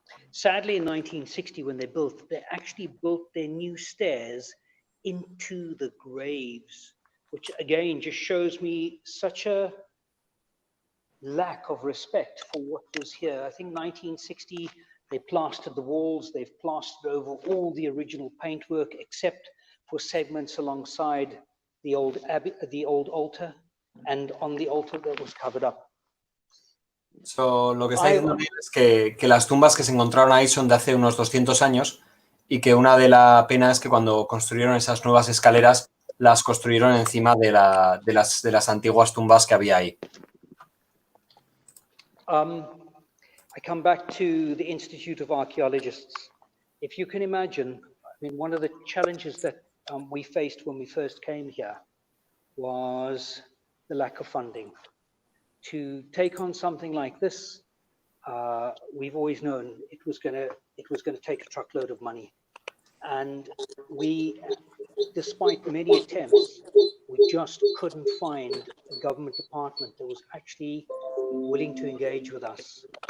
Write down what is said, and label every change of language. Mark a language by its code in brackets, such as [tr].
[en] Sadly, in 1960, when they actually built their new stairs into the graves, which again just shows me such a lack of respect for what was here. I think 1960, they plastered the walls, they've plastered over all the original paintwork except for segments alongside the old Abbey, the old altar, and on the altar that was covered up. [es] So, lo que está diciendo es que las tumbas que se encontraron ahí son de hace unos 200 años y que una de la pena es que cuando construyeron esas nuevas escaleras las construyeron encima de las antiguas tumbas que había ahí. [en] I come back to the Institute of Archaeologists. If you can imagine, I mean, one of the challenges that we faced when we first came here was the lack of funding. To take on something like this, we've always known it was going to take a truckload of money, and we, despite many attempts, we just couldn't find a government department that was actually willing to engage with us.